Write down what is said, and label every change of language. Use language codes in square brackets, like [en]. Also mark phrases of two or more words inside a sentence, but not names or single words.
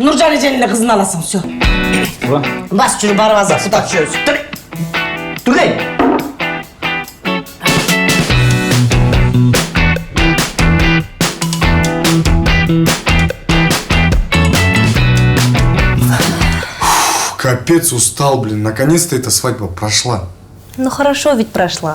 [ky] Нуржан эженин кызын аласың, все. Бас жүрүп барып азыр кута түшөбүз. Тургай. [ru] Капец, устал, блин. Наконец-то эта свадьба прошла. Ну хорошо ведь прошла.